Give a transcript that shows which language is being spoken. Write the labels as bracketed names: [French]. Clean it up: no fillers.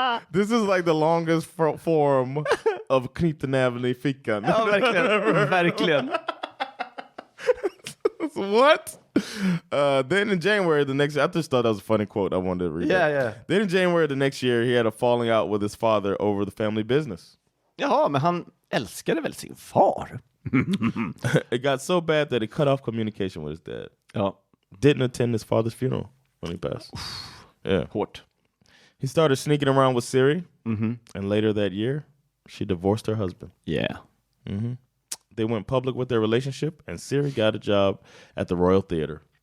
[English] This is like the longest form of [Swedish] knytnäven i fickan. Ja, verkligen. [English] What? Then in January the next year, I just thought that was a funny quote. I wanted to read that. Yeah. Then in January the next year, he had a falling out with his father over the family business. [Swedish] Jaha, men han älskade väl sin far? [English] It got so bad that he cut off communication with his dad. [Swedish] Ja. [English] Didn't attend his father's funeral when he passed. Yeah. [Swedish] Hårt. [English] He started sneaking around with Siri, and later that year, she divorced her husband. Yeah. They went public with their relationship, and Siri got a job at the Royal Theatre.